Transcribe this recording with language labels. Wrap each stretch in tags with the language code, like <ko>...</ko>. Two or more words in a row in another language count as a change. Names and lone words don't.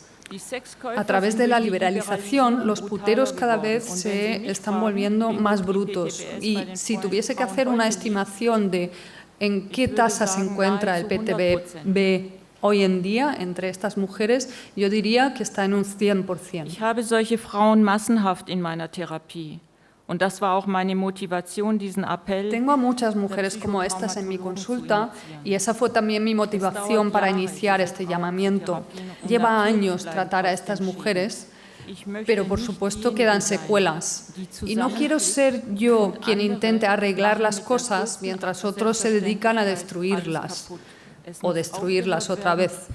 <es>A través de la liberalización, los puteros cada vez se están volviendo más brutos. Y si tuviese que hacer una estimación de ¿en qué tasa se encuentra el PTBS hoy en día entre estas mujeres? Yo diría que está en un 100%.</es> <de>Ich habe solche Frauen massenhaft in meiner Therapie. Und das war auch meine Motivation, diesen Appell.</de> <es>Tengo a muchas mujeres como estas en mi consulta y esa fue también mi motivación para iniciar este llamamiento. Lleva años tratar a estas mujeres, pero por supuesto quedan secuelas. Y no quiero ser yo quien intente arreglar las cosas mientras otros se dedican a destruirlas o destruirlas otra vez.</es>